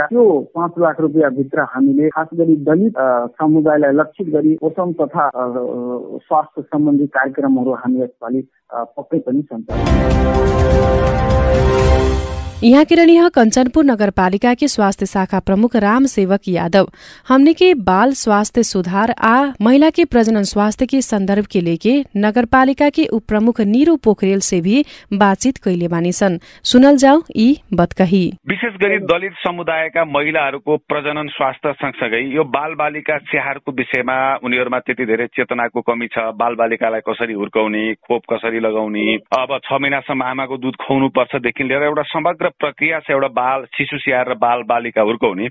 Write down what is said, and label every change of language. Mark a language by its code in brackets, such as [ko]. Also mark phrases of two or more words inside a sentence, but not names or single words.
[ne] त्यो 5 लाख रुपियाँ भित्र हामीले खास गरी दलित समुदायलाई लक्षित गरी पोषण तथा स्वास्थ्य सम्बन्धी कार्यक्रमहरू हामी यसपालि पक्कै पनि सञ्चालन। [bho] यहाँ किरणीय कंचनपुर नगरपालिका के स्वास्थ्य शाखा प्रमुख राम सेवक यादव हमने के बाल स्वास्थ्य सुधार आ महिला के प्रजनन स्वास्थ्य के संदर्भ के लेके नगरपालिका के उप प्रमुख नीरू पोखरेल से भी बातचीत कैले बानी सन। सुनल जाऊ यी बतकही। [ne] विशेष गरी दलित समुदायका महिलाहरूको प्रजनन स्वास्थ्य सँगसँगै यो बाल बालिका स्याहारको विषयमा उनीहरूमा त्यति धेरै चेतनाको कमी छ। बाल बालिकालाई कसरी हुर्काउने, खोप कसरी लगाउने, अब 6 महिनासम्म आमाको दूध खुवाउनु पर्छदेखि लिएर एउटा समग्र प्रक्रिया छ एउटा बाल शिशु स्याहार र बाल बालिका हुर्काउने।